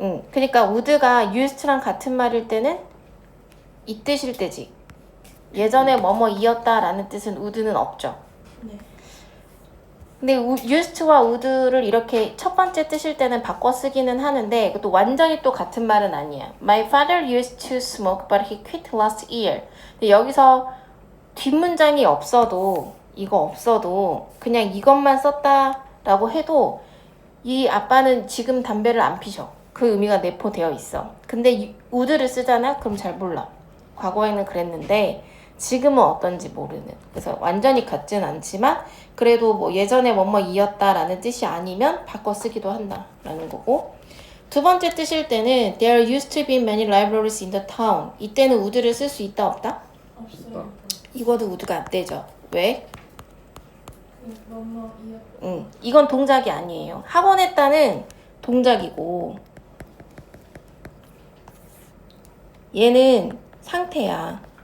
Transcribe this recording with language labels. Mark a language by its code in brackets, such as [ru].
[ko] 그러니까 would가 used랑 같은 말일 때는 이 뜻일 때지. 예전에 뭐뭐이었다 라는 뜻은 would는 없죠. 네. 근데 used와 would를 이렇게 첫 번째 뜻일 때는 바꿔 쓰기는 하는데 그것도 완전히 또 같은 말은 아니야. [en] My father used to smoke but he quit last year. [ko] 근데 여기서 뒷문장이 없어도 이거 없어도 그냥 이것만 썼다라고 해도 이 아빠는 지금 담배를 안 피셔. 그 의미가 내포되어 있어. 근데 would를 쓰잖아? 그럼 잘 몰라. 과거에는 그랬는데 지금은 어떤지 모르는. 그래서 완전히 같진 않지만 그래도 뭐 예전에 뭐뭐이었다라는 뜻이 아니면 바꿔 쓰기도 한다라는 거고. 두 번째 뜻일 때는 [en] There used to be many libraries in the town. [ko] 이때는 would를 쓸 수 있다 없다? 없어요. 이거도 would가 안 되죠. 왜? 뭐뭐이었. 이건 동작이 아니에요. 학원했다는 동작이고 얘는 상태야.